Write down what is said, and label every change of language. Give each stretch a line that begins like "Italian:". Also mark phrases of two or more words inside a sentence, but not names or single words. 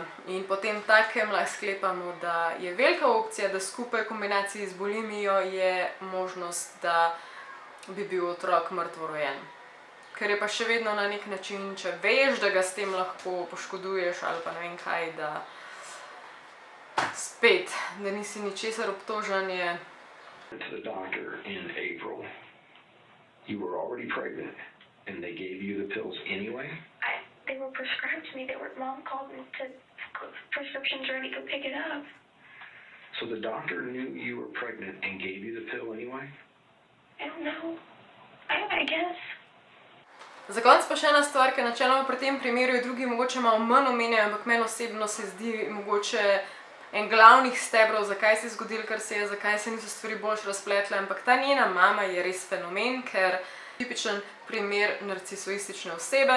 Slovenian: In potem takem lahko sklepamo, da je velika opcija, da skupaj v kombinaciji z bulimijo je možnost, da bi bil otrok mrtvo rojen. Ker je pa še vedno na nek način, če veš, da ga s tem lahko poškoduješ ali pa ne vem kaj, da spet, da nisi ničesar obtožen, je.
English: To the doctor in April. You were already pregnant, and they gave you the pills anyway? They were prescribed to me. Mom called me to prescriptions ready to pick it up. So the doctor knew you were pregnant and gave you the pill anyway? I don't know. I guess.
Slovenian: Za konec pa še ena stvar, ki načeloma pri tem primeru je drugi mogoče malo manj omenjajo, ampak meni osebno se zdi mogoče en glavnih stebrov, zakaj se je zgodilo, kar se je, zakaj se niso stvari bolj razpletle, ampak ta njena mama je res fenomen, ker tipičen primer narcisoistične osebe.